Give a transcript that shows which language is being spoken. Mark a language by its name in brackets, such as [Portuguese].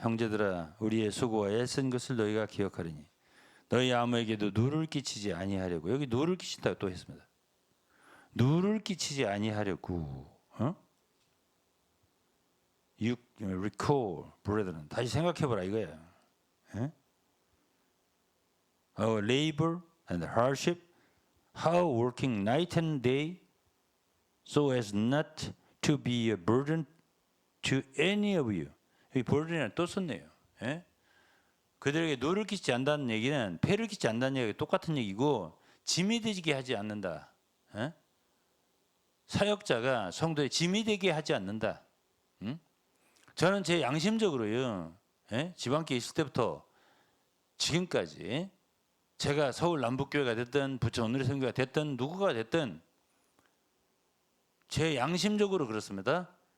[Korean] 형제들아 우리의 수고와 애쓴 것을 너희가 기억하리니 너희 아무에게도 누를 끼치지 아니하려고. 여기 누를 끼친다고 또 했습니다. 누를 끼치지 아니하려고. [English] You recall, brethren. [Korean] 다시 생각해보라 이거야. 에? [English] Our labor and hardship, how working night and day, so as not to be a burden to any of you. [Korean] 여기 burden이라는 또 썼네요. 에? 그들에게 노를 끼치지 않는다는 얘기는 폐를 끼치지 않는다는 얘기가 똑같은 얘기고 짐이 되게 하지 않는다. 에? 사역자가 성도에 짐이 되게 하지 않는다. 응? 저는 제 양심적으로요. 예? 지방교회 있을 때부터 지금까지 제가 서울 남북교회가 됐든 부천 오늘의 선교가 됐든 누구가 됐든 제 양심적으로 그렇습니다.